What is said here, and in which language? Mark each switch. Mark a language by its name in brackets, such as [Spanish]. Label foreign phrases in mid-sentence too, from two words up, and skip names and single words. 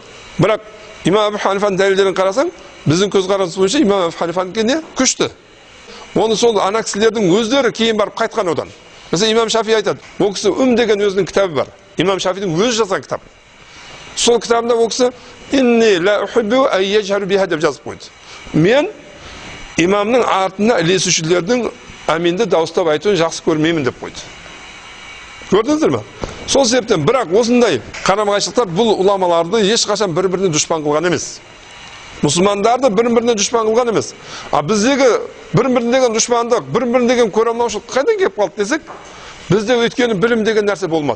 [Kazakh] Бірақ Имам Абу Ханифаның дәлелдерін қарасаң, біздің көзқарас бойынша Имам Абу Ханифанікі не? Күшті. Оны сол ана кісілердің өздері кейін барып қайтқан одан. Mesela İmam Şafii айтады, ол кісі деген өзінің кітабы бар. İmam Şafii'дің өзі жазған кітап. Сол кітабында ол кісі [Arabic] «إني لا أحب أن يجهر بها» [Kazakh] деп жазып қойды. Мен имамның артына ілесушілердің аминді дауыстап айтуын жақсы көрмеймін деп қойды. Көрдіңіздер ме? Сол себептен бірақ осындай қарама-қайшылықтар бұл ұламаларды ешқашан бір-біріне дұшпан қылған емес. Мұсылмандарды бір-біріне дұшпан қылған емес. Біздегі бір-біріне деген дұшпандық, бір-біріне деген көреалмаушылық қайдан келіп қалды десек, бізде өйткені білім деген нәрсе болмады.